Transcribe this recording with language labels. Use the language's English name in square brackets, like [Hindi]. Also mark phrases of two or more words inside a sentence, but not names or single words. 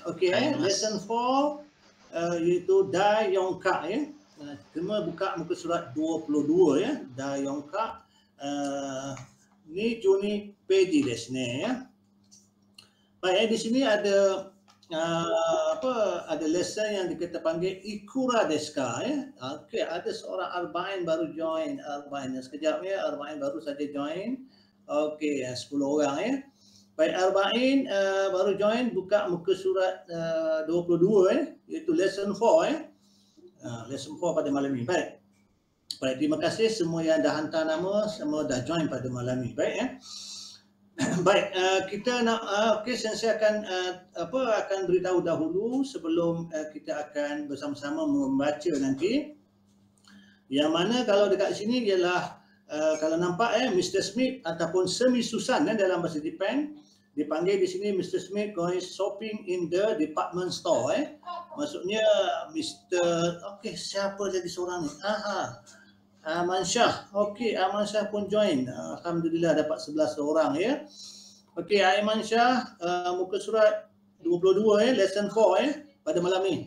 [Malay] Okey, lesson 4 iaitu [Japanese] 第四課 [Malay] ya. Cuma buka muka surat 22 ya. [Japanese] 第四課に十二ページですね ya. [Malay] Baik, di sini ada ada lesson yang kita panggil [Japanese] いくらですか [Malay] ya. Okey, ada seorang arba'in baru join. Arba'in sekejap ya, arba'in baru saja join. Okey, 10 orang ya. Baik, arba'in baru join, buka muka surat 22 ya, iaitu lesson 4 ya. Lesson 4 pada malam ni. Baik. Baik, terima kasih semua yang dah hantar nama, semua dah join pada malam ni. Baik ya. Baik, kita nak saya akan beritahu dahulu sebelum kita akan bersama-sama membaca nanti. Yang mana kalau dekat sini ialah kalau nampak Mr. Smith ataupun Semi Susan dalam bahasa Jepun dipanggil di sini Mr. [English] Smith going shopping in the department store Maksudnya Mr. [Malay] siapa jadi seorang ni? Aman Shah. Okey, Aman Shah pun join. Alhamdulillah dapat 11 orang ya. Okey, Aiman Shah muka surat 22 ya, lesson 4 pada malam ni.